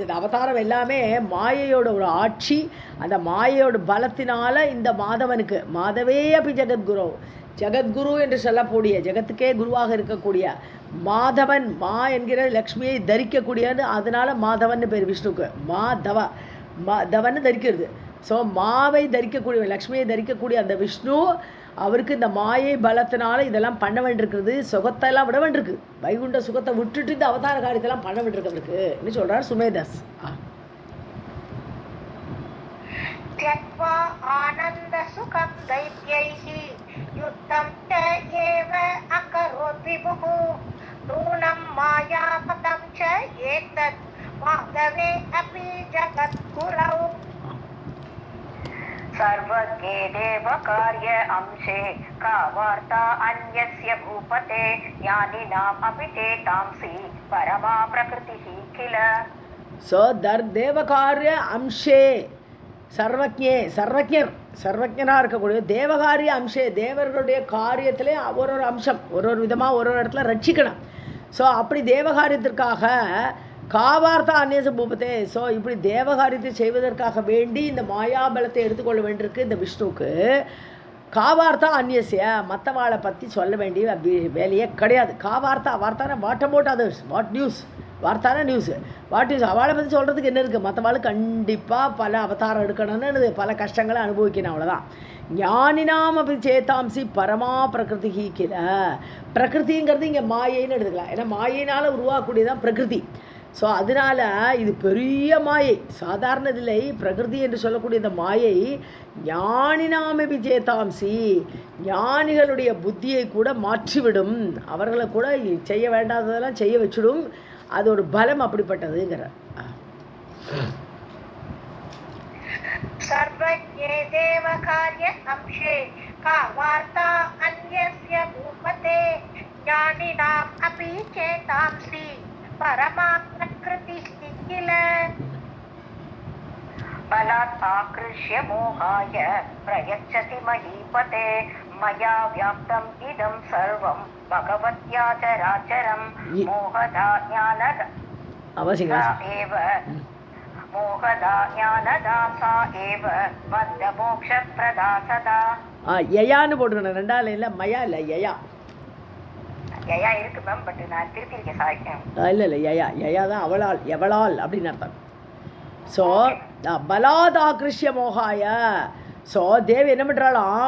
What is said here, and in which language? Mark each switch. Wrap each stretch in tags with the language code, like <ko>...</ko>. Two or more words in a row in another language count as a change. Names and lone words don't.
<ta>இந்த அவதாரம் எல்லாமே மாயையோட ஒரு ஆட்சி, அந்த மாயையோட பலத்தினால இந்த மாதவனுக்கு மாதவே அப்படி ஜெகத்குரு, ஜெகத்குரு என்று சொல்லக்கூடிய ஜெகத்துக்கே குருவாக இருக்கக்கூடிய மாதவன், மா என்கிற லக்ஷ்மியை தரிக்கக்கூடியது, அதனால மாதவன் பேர் விஷ்ணுக்கு. மாதவ தவன்னு தரிக்கிறது. ஸோ மாவை தரிக்கக்கூடிய லக்ஷ்மியை தரிக்கக்கூடிய அந்த விஷ்ணு அவருக்கு இந்த மாயை பலத்தினால இதெல்லாம் பண்ண வேண்டியிருக்கிறது. சுகத்தெல்லாம் விட வேண்டியிருக்கு. வைகுண்ட சுகத்தை விட்டுட்டு இந்த அவதார காரியத்தெல்லாம் பண்ண வேண்டியிருக்கு அவருக்கு என்ன சொல்றார் சுமேதஸ்.</ta> <sa>त्यक्त्वा आनन्दसुखं दैत्यैः युद्धं च एव अकरोत् विभुः नूनं मायापतं च एतत् माधवे अपि जगद्गुरौ सर्वज्ञे देवकार्य अंशे का वार्ता अन्यस्य भूपते ज्ञानिनाम् अपि ते तांसि परमा प्रकृतिः किल.</sa> <ta>ஸோ</ta> <sa>देवकार्य अंशे सर्वज्ञे,</sa> <ta>சர்வஜனாக இருக்கக்கூடிய</ta> <sa>देवकार्य अंशे,</sa> <ta>தேவர்களுடைய காரியத்திலே ஒரு அம்சம் ஒரு விதமாக ஒரு இடத்துல ரட்சிக்கணும். ஸோ அப்படி தேவகாரியத்திற்காக</ta> <sa>कावार्ता अन्यस्य भूपते.</sa> <ta>ஸோ இப்படி தேவகாரியத்தை செய்வதற்காக வேண்டி இந்த மாயாபலத்தை எடுத்துக்கொள்ள வேண்டியிருக்கு இந்த விஷ்ணுவுக்கு. காவார்த்தா அந்நியசிய, மற்றவாளை பற்றி சொல்ல வேண்டிய வேலையே கிடையாது. காவார்த்தா வார்த்தான</ta> <en>what about others, what news,</en> <ta>வார்த்தான நியூஸு,</ta> <en>what news.</en> <ta>அவளை பற்றி சொல்கிறதுக்கு என்ன இருக்குது? மற்றவாள் கண்டிப்பாக பல அவதாரம் எடுக்கணும்னு பல கஷ்டங்களை அனுபவிக்கணும், அவ்வளோதான்.</ta> <sa>ஞானினாம் அப்படி चेतांसि परमा प्रकृतिः किल.</sa> <ta>பிரகிருதிங்கிறது இங்கே மாயைன்னு எடுத்துக்கலாம். ஏன்னா மாயினால் உருவாக்கக்கூடியதான் பிரகிருதி. ஸோ அதனால் இது பெரிய மாயை, சாதாரண இதில்லை. பிரகிருதி என்று சொல்லக்கூடிய இந்த மாயை</ta> <sa>ज्ञानिनाम विचेतांसि,</sa> <ta>ஞானிகளுடைய புத்தியை கூட மாற்றிவிடும், அவர்களை கூட செய்ய வேண்டாததெல்லாம் செய்ய வச்சிடும். அது ஒரு பலம் அப்படிப்பட்டதுங்கிற.</ta> <sa>सर्वज्ञे देवकार्य अंशे का वार्ता अन्यस्य भूपते ज्ञानिनाम् अपि चेतांसि परमा प्रकृतिः किल. बलात् आकृष्य मोहाय प्रयच्छति महीपते मया व्याप्तम् इदं सर्वं भगवत्या चराचरं मोहदा ज्ञानदा एव मोहदा ज्ञानदासा एव बद्धमोक्षप्रदा सदा.</sa> <ta>யயான்னு போட்டுக்கணும், ரெண்டாவது இல்லை மயா இல்லை யயா. யயா இருக்கு மேம், பட் நான் திருப்பியிருக்கேன், சாரி. இல்லை யயா தான் அவளால், எவளால் அப்படின்னு அர்த்தம்.</ta> <sa>ஸோ बलात् आकृष्य मोहाय.</sa> <ta>ஸோ தேவி என்ன பண்ணுறாளாம்?</ta>